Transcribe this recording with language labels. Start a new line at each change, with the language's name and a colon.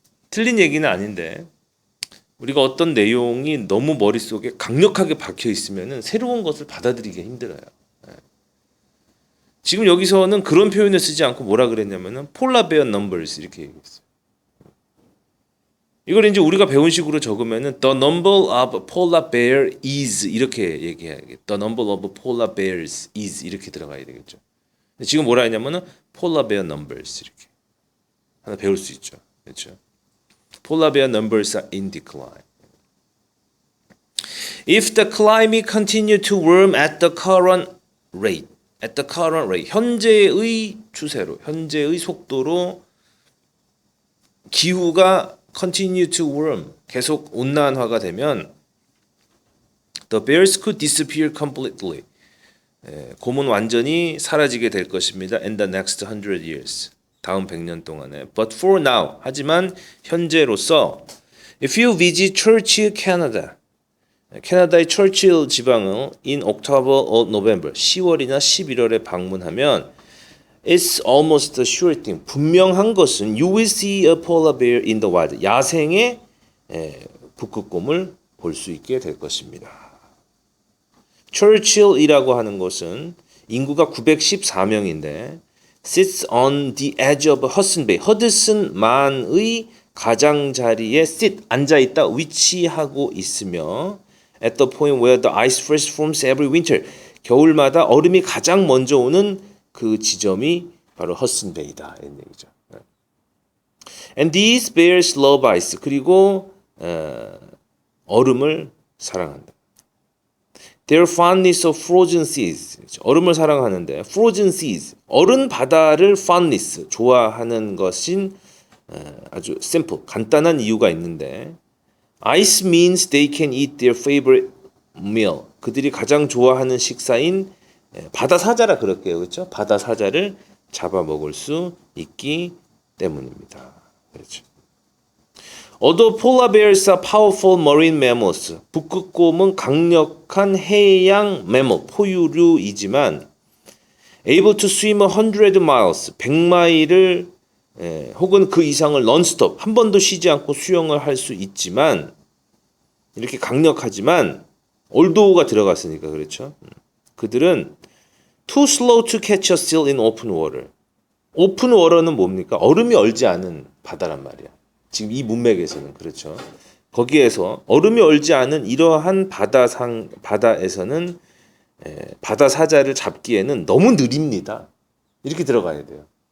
Korean: 틀린 얘기는 아닌데 우리가 어떤 내용이 너무 머릿속에 강력하게 박혀 있으면 새로운 것을 받아들이기 힘들어요. 지금 여기서는 그런 표현을 쓰지 않고 뭐라 그랬냐면은
English: polar bear numbers
Korean: 이렇게 얘기했어요. 이걸 이제 우리가 배운 식으로 적으면은
English: the number of polar bear is
Korean: 이렇게 얘기해야겠다.
English: The number of polar bears is
Korean: 이렇게 들어가야 되겠죠. 근데 지금 뭐라 했냐면은
English: polar bear numbers
Korean: 이렇게 하나 배울 수 있죠. 그렇죠?
English: Polar bear numbers are in decline. If the climate continue to warm at the current rate,
Korean: 현재의 추세로, 현재의 속도로 기후가
English: continue to warm,
Korean: 계속 온난화가 되면
English: the bears could disappear completely.
Korean: 곰은 완전히 사라지게 될 것입니다.
English: In the next 100 years.
Korean: 다음 100년 동안에.
English: But for now,
Korean: 하지만 현재로서
English: if you visit Churchill, Canada,
Korean: 캐나다의 철칠 지방을
English: in October or November,
Korean: 10월이나 11월에 방문하면
English: it's almost a sure thing.
Korean: 분명한 것은
English: you will see a polar bear in the wild.
Korean: 야생의 북극곰을 볼 수 있게 될 것입니다. 철칠이라고 하는 곳은 인구가 914명인데
English: sits on the edge of Hudson Bay.
Korean: 허드슨만의 가장자리에
English: sit,
Korean: 앉아있다, 위치하고 있으며
English: at the point where the ice first forms every winter.
Korean: 겨울마다 얼음이 가장 먼저 오는 그 지점이 바로 허슨베이다. 이런 얘기죠.
English: And these bears love ice.
Korean: 그리고 얼음을 사랑한다.
English: Their fondness of frozen seas.
Korean: 얼음을 사랑하는데
English: frozen seas.
Korean: 얼음 바다를
English: fondness,
Korean: 좋아하는 것인 아주
English: simple,
Korean: 간단한 이유가 있는데
English: ice means they can eat their favorite meal.
Korean: 그들이 가장 좋아하는 식사인 바다 사자라 그럴게요. 그렇죠? 바다 사자를 잡아 먹을 수 있기 때문입니다. 그렇죠.
English: Although polar bears are powerful marine mammals.
Korean: 북극곰은 강력한 해양 매몰, 포유류이지만
English: able to swim 100 miles,
Korean: 100마일을 혹은 그 이상을 non-stop, 한 번도 쉬지 않고 수영을 할 수 있지만 이렇게 강력하지만 올도가 들어갔으니까 그렇죠. 그들은
English: too slow to catch a seal in open water.
Korean: 오픈 워터는 뭡니까? 얼음이 얼지 않은 바다란 말이야. 지금 이 문맥에서는 그렇죠. 거기에서 얼음이 얼지 않은 이러한 바다에서는 바다 사자를 잡기에는 너무 느립니다. 이렇게 들어가야 돼요.